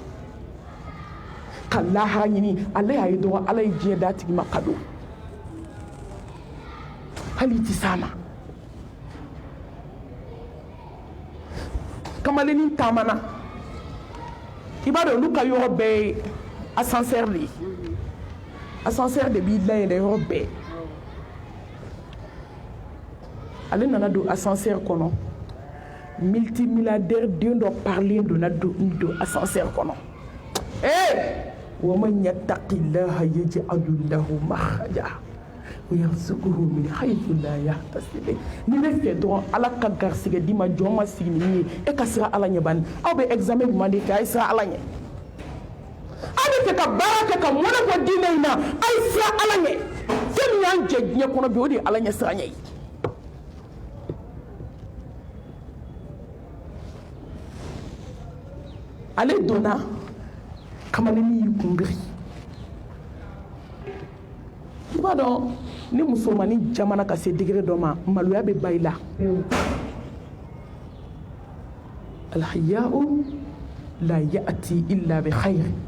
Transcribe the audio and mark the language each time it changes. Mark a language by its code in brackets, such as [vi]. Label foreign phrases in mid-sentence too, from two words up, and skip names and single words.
[bm] ka lahara ɲini ale y'a ye dɔrɔn ala ye diɲɛ d'a tigi ma kado hali i tɛ s'a ma kamalennin taamana i b'a dɔn olu ka yɔrɔ bɛɛ ye ascenseur de ye ascenseur de b'i layɛlɛ yɔrɔ bɛɛ ale nana don ascenseur kɔnɔ multimilliardaire den dɔ parilen donna don ascenseur kɔnɔ [ar] ومن يتق الله يجعل له مخرجا ويرزقه من حيث لا يحتسب [bm] ni bɛ fɛ dɔrɔn ala ka garisɛgɛ di ma jɔn ma sigi ni min ye e ka siran ala ɲɛ bani aw bɛ examen ɲuman de kɛ a ye siran ala ɲɛ aw bɛ fɛ ka baara kɛ ka mɔnɛ bɔ diinɛ in na a ye siran ala ɲɛ fɛn min y'an jɛ diɲɛ kɔnɔ bi o de ye ala ɲɛ siran ɲɛ ye ale donna kamalennin y'i kunbiri i b'a dɔn ni musomanin jamana ka se degré dɔ ma maloya bɛ ba i la [ar] الحياء لا يأتي إلا بخير